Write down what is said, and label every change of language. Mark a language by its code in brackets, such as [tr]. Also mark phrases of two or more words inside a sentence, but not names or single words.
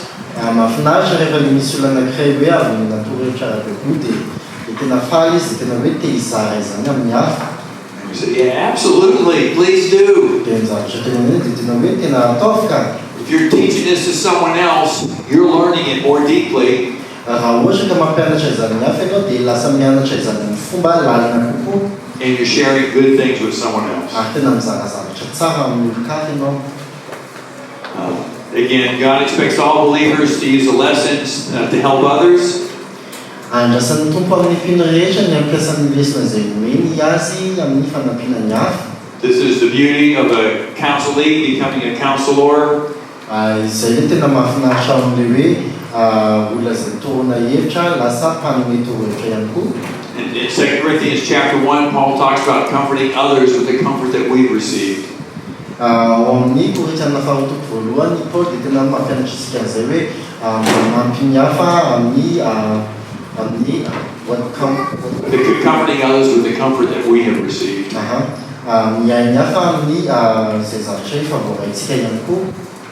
[mg] Mahafinaritra rehefa le misy olona anankiray hoe avy natorohevitra ara-baiboly dia tena faly izy dia tena hoe te hizara izany amin'ny hafa. [en] We say, yeah, absolutely, please do. [mg] Dia ny zavatra tena hoe dia tena hoe tena ataovy ka. [en] If you're teaching this to someone else, you're learning it more deeply. [mg] Raha ohatra ka mampianatra izany hafa ianao dia lasa mianatra izany amin'ny fomba lalina kokoa. [en] And you're sharing good things with someone else. [mg] Ary tena mizara zavatra tsara amin'ny olon-kafa ianao. [en] Again, God expects all believers to use the lessons to help others. [mg] Andrasan'ny tompo amin'ny mpino rehetra ny ampiasan'ny lesona izay omeny azy amin'ny fanampiana ny hafa. [en] This is the beauty of a counselee becoming a counselor. [mg] Izay le tena mahafinaritra amin'ilay hoe olona izay torona hevitra lasa mpanome torohevitra ihany koa. [en] In 2 Corinthians chapter 1, Paul talks about comforting others with the comfort that we've received. [mg] Amin'ny Korintiana faharoa voalohany Paul dia tena mampianatra isika izay hoe manampy ny hafa amin'ny [en] comforting others with the comfort that we have received. [mg] Miahy ny hafa amin'ny izay zavatra efa voavaintsika ihany koa.